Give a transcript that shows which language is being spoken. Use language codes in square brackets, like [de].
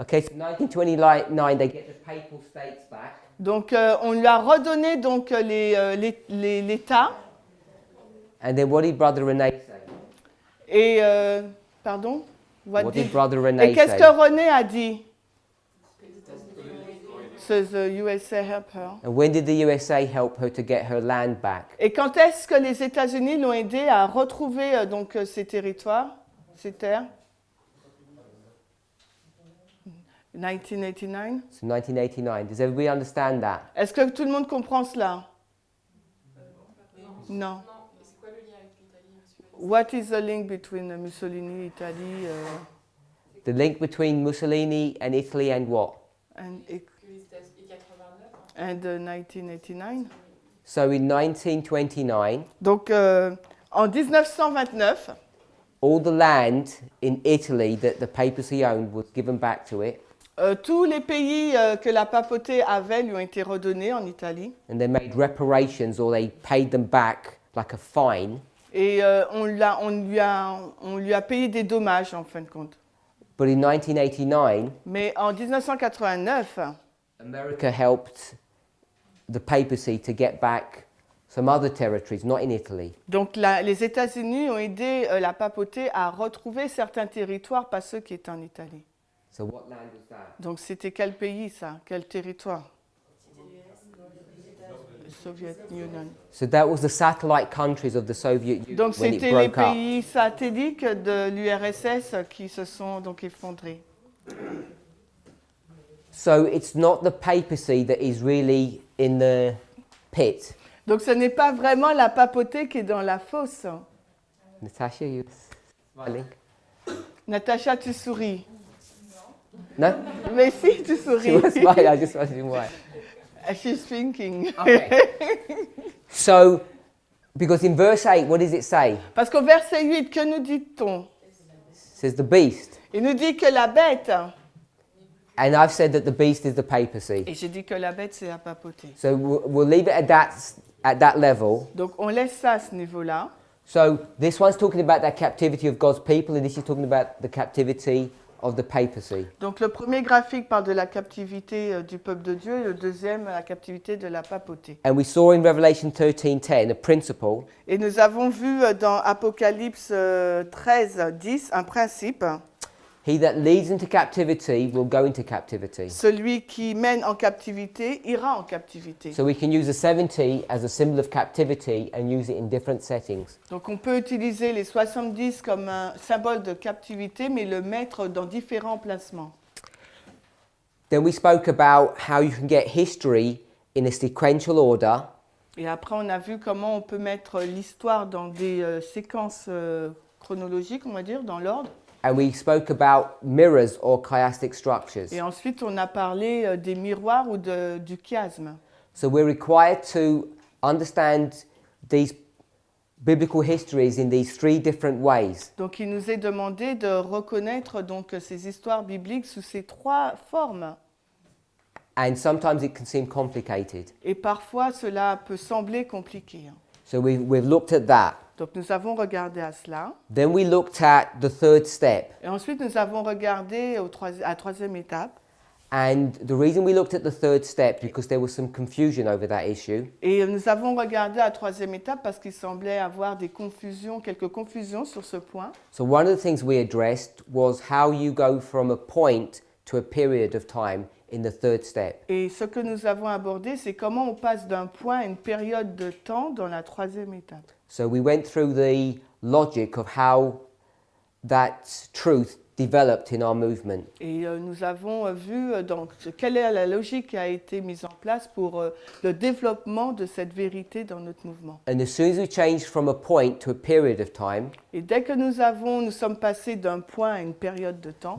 [en] Okay, so 1929, they get the papal states back. [fr] Donc on lui a redonné donc l'État. [en] And then what did Brother René say? [fr] Et pardon? [en] What did Brother René [fr] Et qu'est-ce [en] say? [fr] que René a dit? [en] So the USA help her. And when did the USA help her to get her land back? [fr] Et quand est-ce que les États-Unis l'ont aidé à retrouver donc ces territoires, ces terres? [en] 1989. So 1989. Does everybody understand that? [fr] Est-ce que tout le monde comprend cela? Non. C'est quoi le lien avec l'Italie? [en] What is the link between Mussolini, Italie, The link between Mussolini and Italy and what? and [fr] Que les États-Unis 89. [en] and 1989? So in 1929, [fr] Donc en 1929, [en] all the land in Italy that the papacy owned was given back to it, [fr] tous les pays que la papauté avait lui ont été redonnés en Italie. [en] and they made reparations or they paid them back like a fine. [fr] Et on lui a payé des dommages en fin de compte. [en] But in 1989, [fr] Mais en 1989, [en] America helped the papacy to get back some other territories, not in Italy. [fr] donc les États-Unis ont aidé la papauté à retrouver certains territoires, pas ceux qui étaient en Italie. [en] So what land was that? [fr] Donc c'était quel pays ça? Quel territoire? [en] Soviet Union. So that was the satellite countries of the Soviet Union [fr] Donc [en] when it [fr] c'était les [en] broke up. [fr] pays satellites de l'URSS qui se sont donc effondrés. [en] So it's not the papacy that is really in the pit. [fr] Donc ce n'est pas vraiment la papauté qui est dans la fosse. [en] Natasha, you smiling? [fr] Natacha, tu souris. [en] No? [fr] Mais si, tu [en] She [fr] souris. [en] was smiling, I just wanted why. She's thinking. So, because in verse 8, what does it say? [fr] Parce qu'au verset 8, que nous dit-on? [en] It says the beast. [fr] Il nous dit que la bête, [en] And I've said that the beast is the papacy. [fr] et j'ai dit que la bête, c'est la papauté. [en] So we'll leave it at that level. [fr] Donc on laisse ça à ce niveau-là. [en] So this one's talking about the captivity of God's people, and this is talking about the captivity of the papacy. [fr] Donc le premier graphique parle de la captivité du peuple de Dieu et le deuxième, la captivité de la papauté. [en] And we saw in Revelation 13:10 a principle [fr] Et nous avons vu dans Apocalypse 13:10 un principe. [en] He that leads into captivity will go into captivity. [fr] Celui qui mène en captivité ira en captivité. [en] So we can use the 70 as a symbol of captivity and use it in different settings. [fr] Donc on peut utiliser les 70 comme un symbole de captivité, mais le mettre dans différents placements. [en] Then we spoke about how you can get history in a sequential order. [fr] Et après on a vu comment on peut mettre l'histoire dans des séquences chronologiques, on va dire, dans l'ordre. [en] And we spoke about mirrors or chiastic structures. [fr] Et ensuite on a parlé des miroirs ou du chiasme. [en] So we're required to understand these biblical histories in these three different ways. [fr] Donc il nous est demandé de reconnaître donc ces histoires bibliques sous ces trois formes. [en] And sometimes it can seem complicated. [fr] Et parfois cela peut sembler compliqué. [en] So we've looked at that. [fr] Donc nous avons regardé à cela. [en] Then we looked at the third step. [fr] Et ensuite nous avons regardé à la troisième étape. [en] And the reason we looked at the third step because there was some confusion over that issue. [fr] Et nous avons regardé à la troisième étape parce qu'il semblait avoir quelques confusions sur ce point. [en] So one of the things we addressed was how you go from a point to a period of time in the third step. [fr] Et ce que nous avons abordé, c'est comment on passe d'un point à une période de temps dans la troisième étape. [en] So we went through the logic of how that truth developed in our movement. [fr] Et nous avons vu donc quelle est la logique qui a été mise en place pour le développement de cette vérité dans notre mouvement. [en] And as soon as we changed from a point to a period of time, [fr] Et dès que nous sommes passés d'un point à une période de temps,